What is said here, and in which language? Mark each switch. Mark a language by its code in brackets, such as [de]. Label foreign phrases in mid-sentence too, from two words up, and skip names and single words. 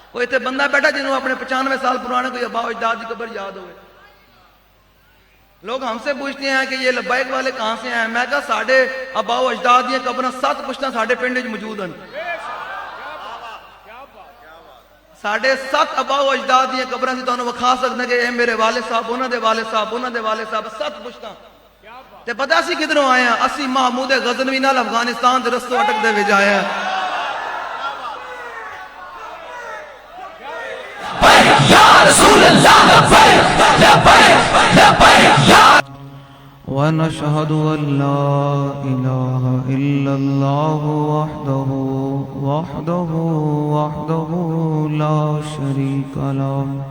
[pa] کوئی اتنے بندہ بیٹھا جنہوں اپنے 95 سال پرانے کوئی ابا و اجداد کی قبر یاد ہوئے. [ur] لوگ ہم سے پوچھتے ہیں کہ یہ لبیک والے کہاں سے ہیں. [pa] میں کہا ساڑھے ابا و اجداد دیا قبر 7 پشتاں ساڑھے پنڈ وچ موجود ہیں. ساڑھے 7 ابا و اجداد دیا قبر سے تانوں وکھا سکتے کہ اے میرے والد صاحب انہاں دے والد صاحب انہاں دے والد صاحب 7 پشتاں. تے پتہ اسی کدھروں آئے ہیں؟ اسی محمود غزنوی نال افغانستان دے رستوں اٹک دے وچ آئے ہیں. [ar] ونشهد أن لا إله إلا الله وحده لا شريك له